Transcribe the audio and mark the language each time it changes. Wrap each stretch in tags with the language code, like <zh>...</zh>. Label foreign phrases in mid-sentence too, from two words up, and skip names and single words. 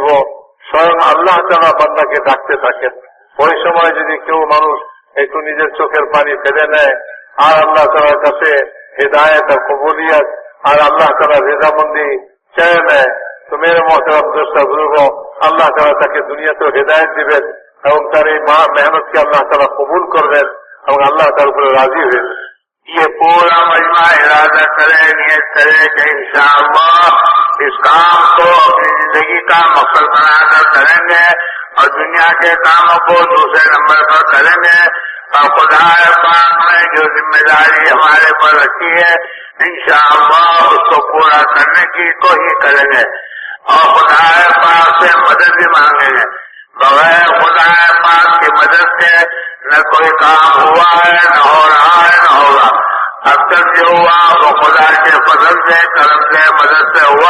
<bn>স্বয়ং আল্লাহ তাআলা বান্দাকে ডাকতে থাকেন। ওই সময় যদি কেউ মানুষ একটু নিজের চোখের পানি ফেলে নেয় আর আল্লাহ তাআলার কাছে হিদায়াত আর কবুলিয়ত আর আল্লাহ তাআলার রেজামন্দি চেয়ে নেয়, তো</bn> <ur>میرے محترم دوست بزرگ,</ur> <bn>আল্লাহ তাআলা তাকে দুনিয়াতেও হিদায়াত দিবেন এবং তার এই মেহনতকে আল্লাহ তাআলা কবুল করবেন এবং আল্লাহ তার উপরে রাজি হয়ে যাবেন।</bn> <ur>یہ پورا مجمع ارادہ کرے، نیت کرے کہ انشاءاللہ اس کام کو اپنی زندگی کا مقصد بنا کر کریں گے اور دنیا کے کاموں کو دوسرے نمبر پر کریں گے، اور خدا پاک نے جو ذمہ داری ہمارے پر رکھی ہے انشاءاللہ اس کو پورا کرنے کی کوشش کریں گے اور خدا پاک سے مدد بھی مانگیں گے. بغیر خدا پاک کی مدد کے نہ کوئی کام ہوا ہے، نہ ہو رہا ہے، نہ ہوگا. اب تک جو ہوا وہ خدا کے فضل سے، کرم سے، مدد سے ہوا.</ur>